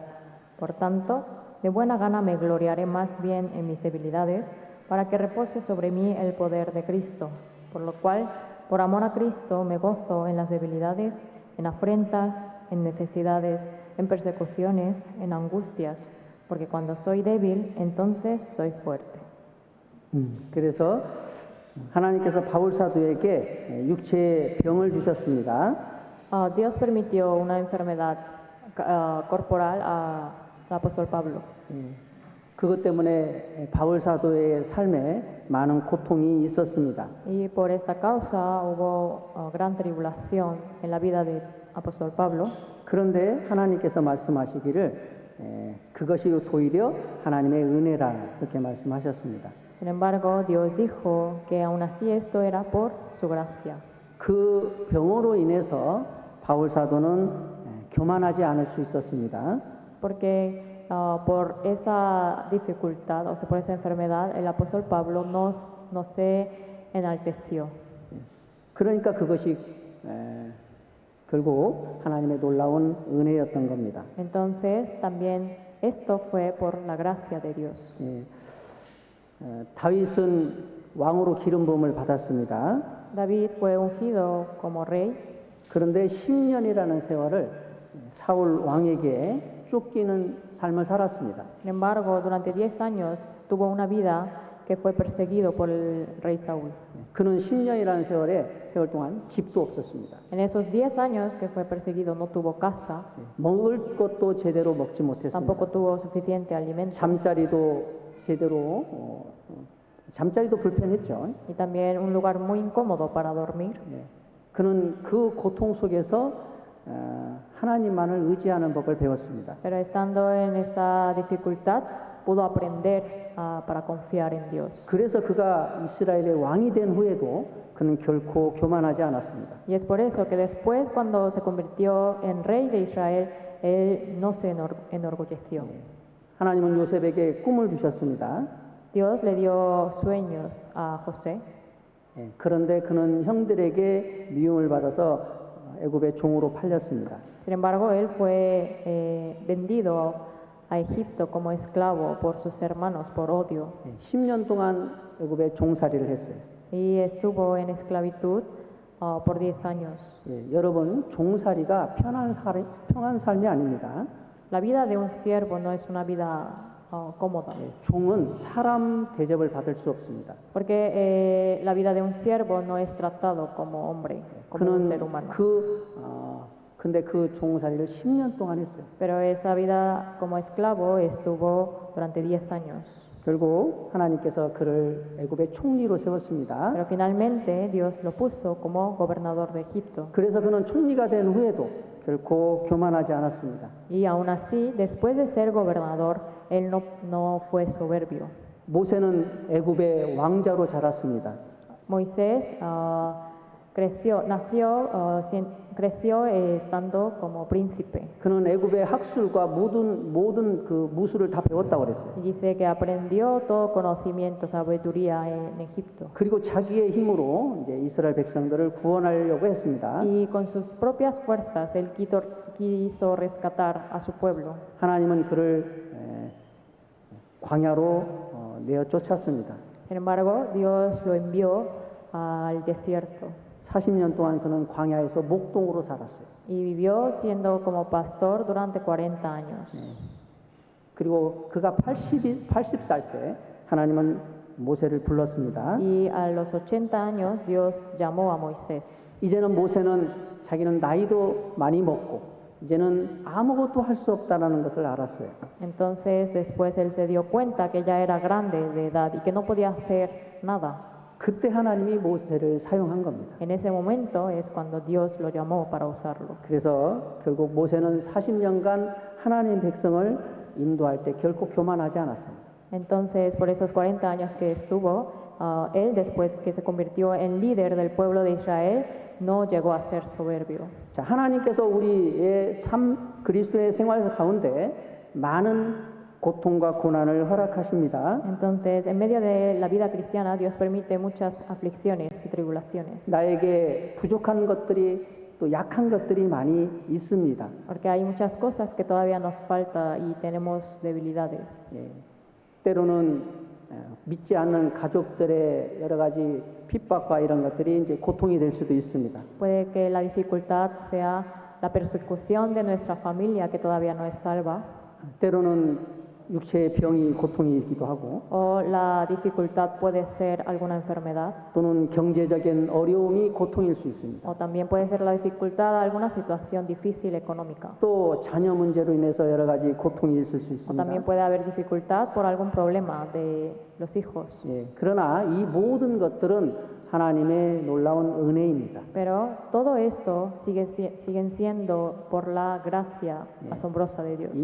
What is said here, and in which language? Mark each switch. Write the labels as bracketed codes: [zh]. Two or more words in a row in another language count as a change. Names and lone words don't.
[es] Por tanto, de buena gana me gloriaré más bien en mis debilidades, para que repose sobre mí el poder de Cristo. Por lo cual, por amor a Cristo, me gozo en las debilidades, en afrentas, en necesidades, en persecuciones, en angustias, porque cuando soy débil, entonces soy fuerte. [ko] 그래서 하나님께서 바울 사도에게 육체의 병을 주셨습니다. [es] Dios permitió una enfermedad corporal al apóstol Pablo. [ko] 그것 때문에 바울 사도의 삶에 많은 고통이 있었습니다. [es] Y por esta causa hubo gran tribulación en la vida del apóstol Pablo. [ko] 그런데 하나님께서 말씀하시기를 그것이 오히려 하나님의 은혜라 그렇게 말씀하셨습니다. [es] Sin embargo, Dios dijo que aún así esto era por su gracia. [ko] 그 병으로 인해서 바울 사도는 교만하지 않을 수 있었습니다. [es] Porque por esa dificultad, o sea, por esa enfermedad, el apóstol Pablo no se enalteció. [ko] 그러니까 그것이 결국 하나님의 놀라운 은혜였던 겁니다. [es] Entonces, también esto fue por la gracia de Dios. [ko] 다윗은 왕으로 기름 부음을 받았습니다. [es] David fue ungido como rey, [ko] 그런데 10년이라는 세월을 사울 왕에게 쫓기는 삶을 살았습니다. [es] sin embargo, durante 10 años tuvo una vida que fue perseguido por el rey Saúl. [ko] 그는 10년이라는 세월 동안 집도 없었습니다. [es] En esos 10 años que fue perseguido no tuvo casa, [ko] 먹을 것도 제대로 먹지 못했습니다. [es] tampoco tuvo suficiente alimento [ko] 잠자리도 제대로 잠자리도 불편했죠. [es] y también un lugar muy incómodo para dormir. [ko] 그는 그 고통 속에서 하나님만을 의지하는 법을 배웠습니다. [es] Pero estando en esa dificultad pudo aprender para confiar en Dios. [ko] 그래서 그가 이스라엘의 왕이 된 후에도 그는 결코 교만하지 않았습니다. [es] Y es por eso que después, cuando se convirtió en rey de Israel, él no se enorgulleció. [ko] 하나님은 요셉에게 꿈을 주셨습니다. [es] Dios le dio sueños a José. [ko] 그런데 그는 형들에게 미움을 받아서 애굽의 종으로 팔렸습니다. [es] Sin embargo, él fue vendido a Egipto como esclavo por sus hermanos por odio [ko] 10년 동안 애굽의 종살이를 했어요. [es] y estuvo en esclavitud por 10 años. [ko] 여러분, 종살이가 편한 삶이 아닙니다. [es] La vida de un siervo no es una vida cómoda, [ko] 종은 사람 대접을 받을 수 없습니다. [es] porque la vida de un siervo no es tratado como hombre, como un ser [ko] 그는 [es] humano. [ko] 근데 그 종살이를 10년 동안 했어요. [es] Pero esa vida como esclavo estuvo durante 10 años. [ko] 결국 하나님께서 그를 애굽의 총리로 세웠습니다. [es] Pero finalmente Dios lo puso como gobernador de Egipto. [ko] 그래서 그는 총리가 된 후에도 결코 교만하지 않았습니다. [es] Y aún así, después de ser gobernador, él no fue soberbio. [ko] 모세는 애굽의 왕자로 자랐습니다. [es] Moisés creció estando como príncipe. [ko] 그는 애굽의 학술과 모든 그 무술을 다 배웠다고 그랬어요. [es] Y dice que aprendió todo conocimiento, sabiduría en Egipto. [ko] 그리고 자기의 힘으로 이제 이스라엘 백성들을 구원하려고 했습니다. [es] Y con sus propias fuerzas él quiso rescatar a su pueblo. [ko] 하나님은 그를 광야로 내어 쫓았습니다. [es] Sin embargo, Dios lo envió al desierto [ko] 40년 동안 그는 광야에서 목동으로 살았어요. [es] y vivió siendo como pastor durante 40 años. [ko] 그리고 그가 80살 때 하나님은 모세를 불렀습니다. [es] Y a los 80 años Dios llamó a Moisés. [ko] 이제는 모세는 자기는 나이도 많이 먹고 이제는 아무것도 할 수 없다라는 것을 알았어요. [es] Entonces después él se dio cuenta que ya era grande de edad y que no podía hacer nada. [ko] 그때 하나님이 모세를 사용한 겁니다. [es] En ese momento es cuando Dios lo llamó para usarlo. [ko] 그래서 결국 모세는 40년간 하나님 백성을 인도할 때 결코 교만하지 않았습니다. [es] Entonces, por esos 40 años que estuvo, él después que se convirtió en líder del pueblo de Israel, no llegó a ser soberbio. [ko] 자, 하나님께서 우리의 그리스도의 생활 가운데 많은 고통과 고난을 허락하십니다. [es] Entonces, en medio de la vida cristiana, Dios permite muchas aflicciones y tribulaciones. [ko] 나에게 부족한 것들이 또 약한 것들이 많이 있습니다. [es] Porque hay muchas cosas que todavía nos falta y tenemos debilidades. [ko] 때로는 믿지 않는 가족들의 여러 가지 핍박과 이런 것들이 이제 고통이 될 수도 있습니다. [es] Puede que la dificultad sea la persecución de nuestra familia que todavía no es salva, [ko] 때로는 육체의 병이 고통이기도 하고 [es] o la dificultad puede ser alguna enfermedad, [ko] 또는 경제적인 어려움이 고통일 수 있습니다. [es] o también puede ser la dificultad alguna situación difícil económica, [ko] 또 자녀 문제로 인해서 여러 가지 고통이 있을 수 [es] o también [ko] 있습니다. [es] puede haber dificultad por algún problema de los hijos. [ko] 그러나 이 모든 것들은 하나님의 놀라운 은혜입니다. [es] Pero todo esto siguen siendo por la gracia asombrosa de Dios.